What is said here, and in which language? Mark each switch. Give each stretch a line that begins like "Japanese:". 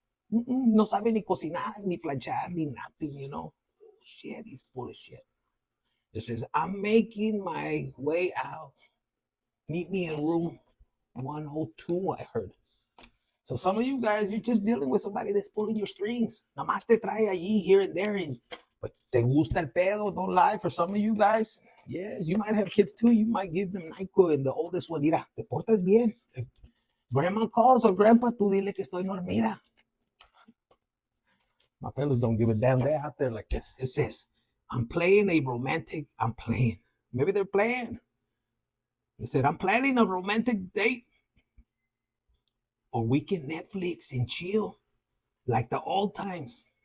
Spanish: No sabe ni cocinar, ni planchar, ni
English: nothing, you know. Shit, he's full of shit. It says, I'm making my way out. Meet me in room 102, I heard. So some of you guys, you're just dealing with somebody that's pulling your strings.
Spanish: Namás te trae allí,
English: here and there.
Spanish: But te gusta el pedo,
English: don't lie. For some of you guys, yes, you might have kids too. You might give them NyQuil, and the oldest one,
Spanish: mira, te portas bien.
English: If grandma calls or grandpa,
Spanish: tú dile que estoy dormida.
English: My fellas don't give a damn. They're out there like this. It says, I'm playing. Maybe they're playing. It said, I'm planning a romantic date. Or we can Netflix and chill like the old times.